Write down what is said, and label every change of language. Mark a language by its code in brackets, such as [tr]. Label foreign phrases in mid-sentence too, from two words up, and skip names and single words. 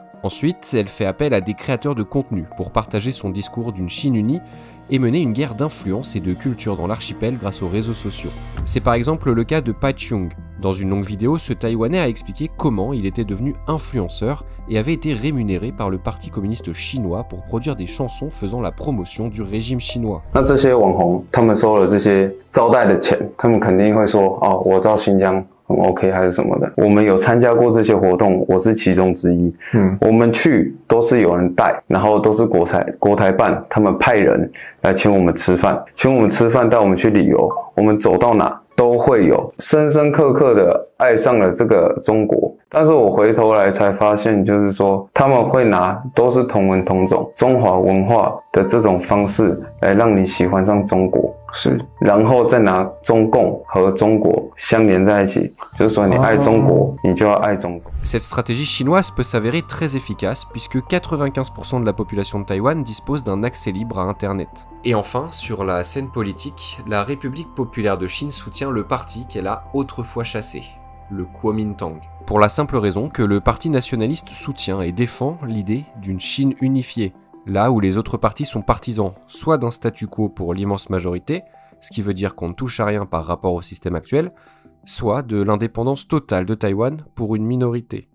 [fr] Ensuite, elle fait appel à des créateurs de contenu pour partager son discours d'une Chine unie et mener une guerre d'influence et de culture dans l'archipel grâce aux réseaux sociaux. C'est par exemple le cas de Pa Chung. Dans une longue vidéo, ce Taïwanais a expliqué comment il était devenu influenceur et avait été rémunéré par le Parti communiste chinois pour produire des chansons faisant la promotion du régime chinois. [zh] 那这些网红，他们收了这些招待的钱，他们肯定会说，哦，我到新疆很 OK 还是什么的。我们有参加过这些活动，我是其中之一。我们去都是有人带，然后都是国台办他们派人来请我们吃饭，请我们吃饭带我们去旅游，我们走到哪都会有深深刻刻的爱上了这个中国。但是我回头来才发现，就是说他们会拿都是同文同种中华文化的这种方式来让你喜欢上中国，是，然后再拿中共和中国相连在一起，就是说你爱中国，你就要爱中国。 [fr] Cette stratégie chinoise peut s'avérer très efficace puisque 95% de la population de Taïwan dispose d'un accès libre à Internet. Et enfin, sur la scène politique, la République populaire de Chine soutient le parti qu'elle a autrefois chassé, le Kuomintang. Pour la simple raison que le parti nationaliste soutient et défend l'idée d'une Chine unifiée, là où les autres partis sont partisans soit d'un statu quo pour l'immense majorité, ce qui veut dire qu'on ne touche à rien par rapport au système actuel, soit de l'indépendance totale de Taïwan pour une minorité.